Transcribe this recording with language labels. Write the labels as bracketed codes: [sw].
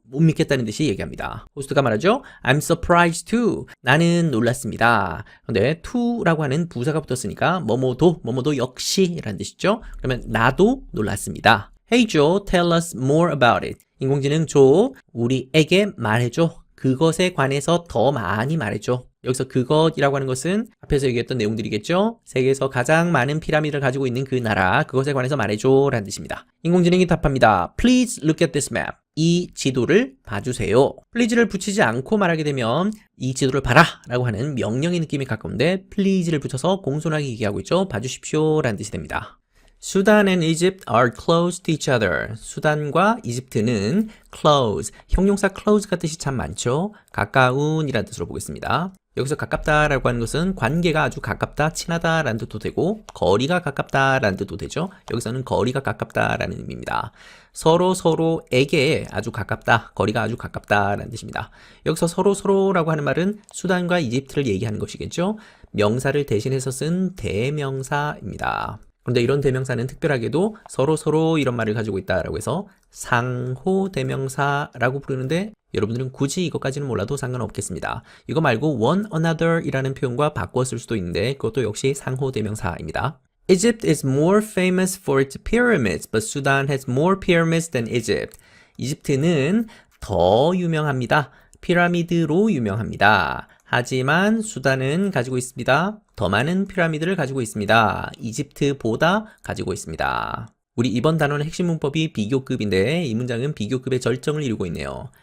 [ko] 못 믿겠다는 듯이 얘기합니다. 호스트가 말하죠. [en] I'm surprised too. [ko] 나는 놀랐습니다. 근데 to라고 하는 부사가 붙었으니까 뭐뭐도 역시 라는 뜻이죠. 그러면 나도 놀랐습니다. [en] Hey Joe, tell us more about it. [ko] 인공지능 조, 우리에게 말해줘. 그것에 관해서 더 많이 말해줘. 여기서 그것이라고 하는 것은 앞에서 얘기했던 내용들이겠죠? 세계에서 가장 많은 피라미드를 가지고 있는 그 나라, 그것에 관해서 말해줘 라는 뜻입니다. 인공지능이 답합니다. [en] Please look at this map. [ko] 이 지도를 봐주세요. please를 붙이지 않고 말하게 되면 이 지도를 봐라 라고 하는 명령의 느낌이 가까운데 please를 붙여서 공손하게 얘기하고 있죠. 봐주십시오 라는 뜻이 됩니다. [en] 수단 and Egypt are close to each other. [ko] 수단과 이집트는 close, 형용사 close가 뜻이 참 많죠. 가까운이라는 뜻으로 보겠습니다. 여기서 가깝다라고 하는 것은 관계가 아주 가깝다, 친하다라는 뜻도 되고 거리가 가깝다라는 뜻도 되죠. 여기서는 거리가 가깝다라는 의미입니다. 서로에게 아주 가깝다, 거리가 아주 가깝다라는 뜻입니다. 여기서 서로라고 하는 말은 수단과 이집트를 얘기하는 것이겠죠. 명사를 대신해서 쓴 대명사입니다. 그런데 이런 대명사는 특별하게도 서로 이런 말을 가지고 있다라고 해서 상호 대명사라고 부르는데 여러분들은 굳이 이것까지는 몰라도 상관없겠습니다. 이거 말고 one another 이라는 표현과 바꿔 쓸 수도 있는데 그것도 역시 상호 대명사입니다. [en] Egypt is more famous for its pyramids, but Sudan has more pyramids than Egypt. [ko] 이집트는 더 유명합니다. 피라미드로 유명합니다. 하지만 수단은 가지고 있습니다. 더 많은 피라미드를 가지고 있습니다. 이집트보다 가지고 있습니다. 우리 이번 단원의 핵심 문법이 비교급인데 이 문장은 비교급의 절정을 이루고 있네요.